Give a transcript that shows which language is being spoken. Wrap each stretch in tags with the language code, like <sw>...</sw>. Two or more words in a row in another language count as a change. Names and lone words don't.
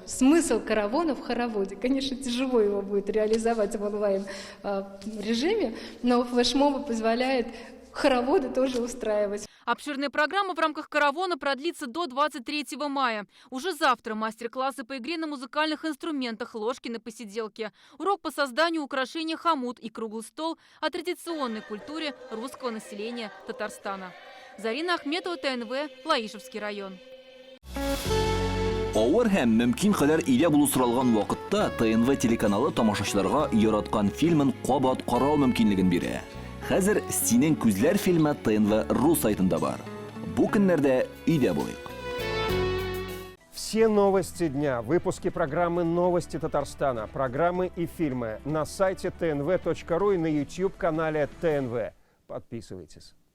<ru>Смысл каравана в хороводе. Конечно, тяжело его будет реализовать в онлайн-режиме, но флешмобы позволяет хороводы тоже устраивать. Обширная программа в рамках каравона продлится до 23 мая. Уже завтра мастер-классы по игре на музыкальных инструментах, ложки на посиделке, урок по созданию украшения хомут и круглый стол о традиционной культуре русского населения Татарстана. Зарина Ахметова, ТНВ, Лаишевский район.</ru> <tt>Авыр һәм мөмкин кадәр илә булу соралган вакытта ТНВ телеканалы тамашачыларга яраткан фильмын кабат карау мөмкинлеген бирә. Хәзер «Синең күзләр» фильмы ТНВ.ру сайтында бар. Бу көннәрдә өйдә булыйк.</tt> <ru>Все новости дня, выпуски программы «Новости Татарстана», программы и фильмы на сайте tnv.ru и на YouTube-канале ТНВ. Подписывайтесь.</ru>